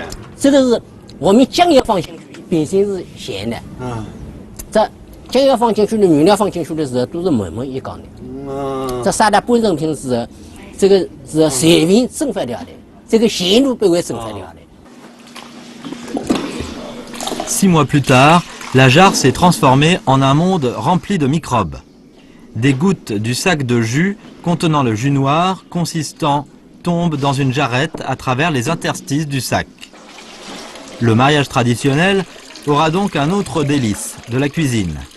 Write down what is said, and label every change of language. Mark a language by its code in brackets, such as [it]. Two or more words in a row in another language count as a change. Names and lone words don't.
[zh] 这个是我们酱油放进去，本身是咸的。嗯。这酱油放进去的，原料放进去的时候都是闷闷一缸的。嗯。这撒到半成品的时候，这个是水分蒸发掉的，这个咸度不会蒸发掉的。 [fr] 6 mois plus tard, la jarre s'est transformée en un monde rempli de microbes. Des gouttes du sac de jus contenant le jus noir consistant tombent dans une jarrette à travers les interstices du sac. Le mariage traditionnel aura donc un autre délice, de la cuisine.